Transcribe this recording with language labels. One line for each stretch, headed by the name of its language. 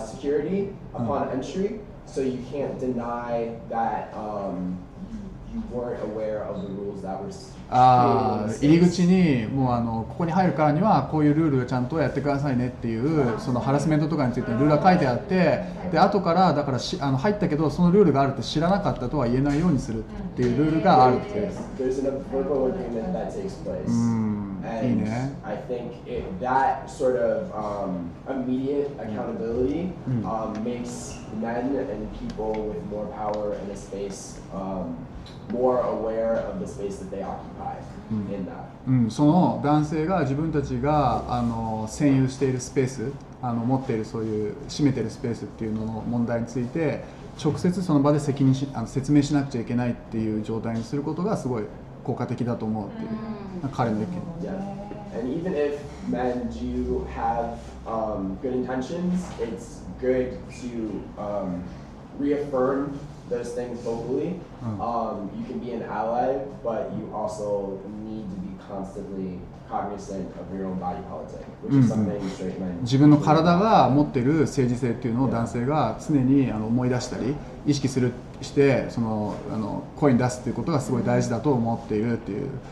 English: security upon entry, so you can't deny that you weren't aware of the rules that were
Japanese: 入り口にもうここに入るからにはこういうルールをちゃんとやってくださいねっていうそのハラスメントとかについてルールが書いてあって、で後からだから入ったけどそのルールがあるって知らなかったとは言えないようにするっていうルールがあるっていう。
English: There's a verbal agreement that takes place.
Japanese: いいね。
English: I think that sort of immediate accountability makes men and people with more power in a space more aware of the space that they occupy in that.
Japanese: その男性が自分たちが占有しているスペース、持っているそういう占めているスペースっていうのの問題について直接その場で説明しなくちゃいけないっていう状態にすることがすごい効果的だと思うっていう彼の意見。
English: Yeah. And even if men do have good intentions, it's good to reaffirm those things vocally. You can be an ally, but you also need to be constantly cognizant of your own body politic, which is something straight men.
Japanese: 自分の体が持っている政治性っていうのを男性が常に思い出したり意識してその声に出すっていうことがすごい大事だと思っているっていう。